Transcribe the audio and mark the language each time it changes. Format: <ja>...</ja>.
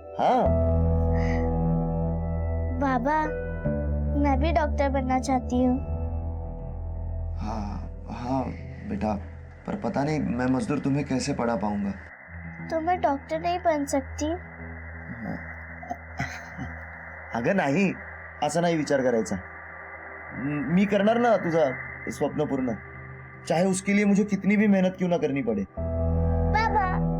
<hi>हाँ बाबा, मैं भी डॉक्टर बनना चाहती हूँ। हाँ बेटा, पर पता नहीं मैं मजदूर तुम्हें कैसे पढ़ा पाऊंगा। तो मैं डॉक्टर नहीं बन सकती?</hi> <mr>अगं नाही, असं नाही विचार करायचा। मी करणार ना तुझा स्वप्न पूर्ण,</mr> <hi>चाहे उसके लिए मुझे कितनी भी मेहनत क्यों ना करनी पड़े। बाबा</hi>